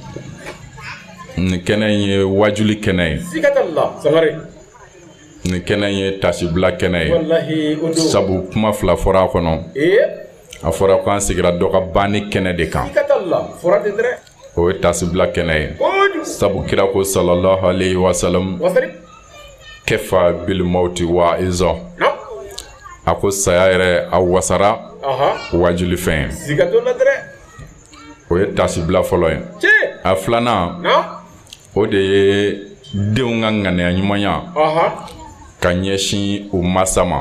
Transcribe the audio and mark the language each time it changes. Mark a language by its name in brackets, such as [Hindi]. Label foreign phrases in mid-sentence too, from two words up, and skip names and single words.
[Bambara] nin kɛnɛ in ye wajuli kɛnɛ ye siga t'a la Sangare nin kɛnɛ in ye tasibila kɛnɛ ye wallahi o don sabu kuma fila fɔra a kɔnɔ a fɔra ko an sigira dɔ ka banni kɛnɛ de kan siga t'a la fɔra ten dɛ o ye tasibila kɛnɛ ye kojugu sabu kira ko [Arabic] صلى الله عليه وسلم [Bambara] wasalim [Arabic] كفى بالموت واعظا [Bambara] na a ko saya yɛrɛ a wasara aha wajuli fɛn ye siga t'o la dɛ o ye tasibila fɔlɔ ye cɛ a filanan na o de ye denw ka ŋaniya ɲumanya aha ka ɲɛsin u masa ma